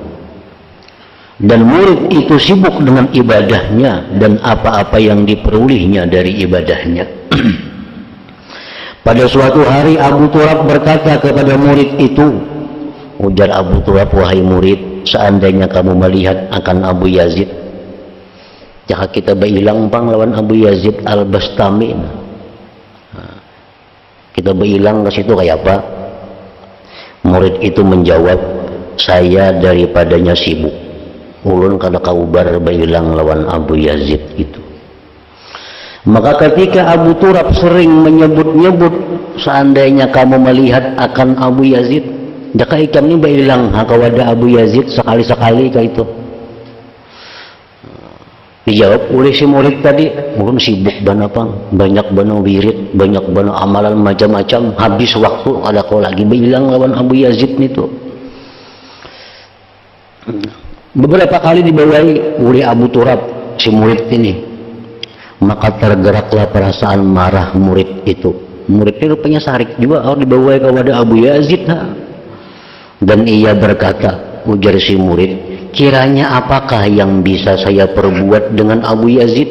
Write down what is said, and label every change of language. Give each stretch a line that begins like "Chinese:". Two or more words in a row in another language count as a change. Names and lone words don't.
Indonesian: Dan murid itu sibuk dengan ibadahnya dan apa-apa yang diperolehnya dari ibadahnya. Pada suatu hari Abu Turab berkata kepada murid itu, ujar Abu Turab, wahai murid, seandainya kamu melihat akan Abu Yazid,
Banjar: jika kita berhilang pang lawan Abu Yazid Al-Bastami, kita berhilang ke situ kayak apa?
Indonesian: Murid itu menjawab, saya daripadanya sibuk.
Banjar: Ulun kada kaubar berhilang lawan Abu Yazid itu.
Indonesian: Maka ketika Abu Turab sering menyebut-nyebut, seandainya kamu melihat akan Abu Yazid,
Banjar: jaka ikam ini berhilang hakawada Abu Yazid sekali-sekali kayak itu. Dijawab oleh si murid tadi, ulun sibuk bana pang, banyak bana wirid, banyak bana amalan macam-macam, habis waktu ada kau lagi berhilang lawan Abu Yazid itu.
Indonesian: Beberapa kali dibawahi oleh Abu Turab si murid ini, maka tergeraklah perasaan marah murid itu.
Banjar: Murid itu rupanya sarik juga, harus dibawahi kepada Abu Yazid.
Indonesian: Dan ia berkata, ujar si murid, kiranya apakah yang bisa saya perbuat dengan Abu Yazid?